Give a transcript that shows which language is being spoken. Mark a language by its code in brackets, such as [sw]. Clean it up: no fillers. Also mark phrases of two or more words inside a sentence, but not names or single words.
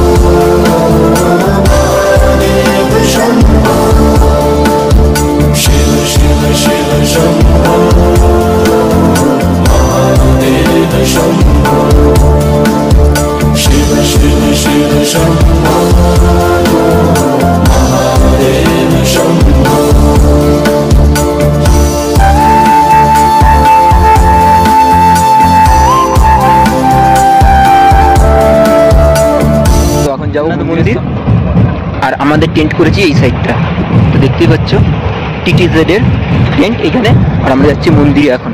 [sa] महादेव शम्भो शिव शिव शिव शम्भो महादेव शम्भो शिव शिव शिव शम्भो महादेव शम्भो [bn] তো এখন যাবো মন্দির। আর আমাদের টেন্ট করেছি এই সাইডটা, তো দেখতেই পাচ্ছ TTZ এর টেন্ট এখানে, আর আমরা যাচ্ছি মন্দিরে এখন।